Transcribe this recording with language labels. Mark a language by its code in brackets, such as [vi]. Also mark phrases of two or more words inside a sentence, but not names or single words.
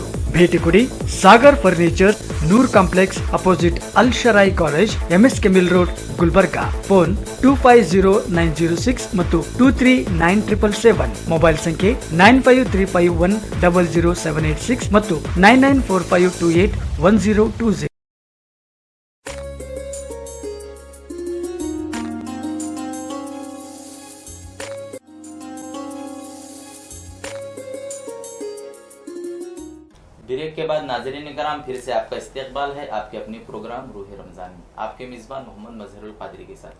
[kn] ಭೇಟಿ ಕೊಡಿ ಸಾಗರ್ ಫರ್ನಿಚರ್, ನೂರ್ ಕಾಂಪ್ಲೆಕ್ಸ್ ಅಪೋಸಿಟ್ ಅಲ್ ಶರಾಯಿ ಕಾಲೇಜ್, MSK ಮಿಲ್ ರೋಡ್, ಗುಲ್ಬರ್ಗಾ। ಫೋನ್ 250906 ಮತ್ತು 239777। ಮೊಬೈಲ್ ಸಂಖ್ಯೆ 9535100786 ಮತ್ತು 9945281020। [ur] بریک کے بعد ناظرین کرام پھر سے آپ کا استقبال ہے آپ کے اپنے پروگرام روح رمضان میں، آپ کے میزبان محمد مظہرالقادری کے ساتھ.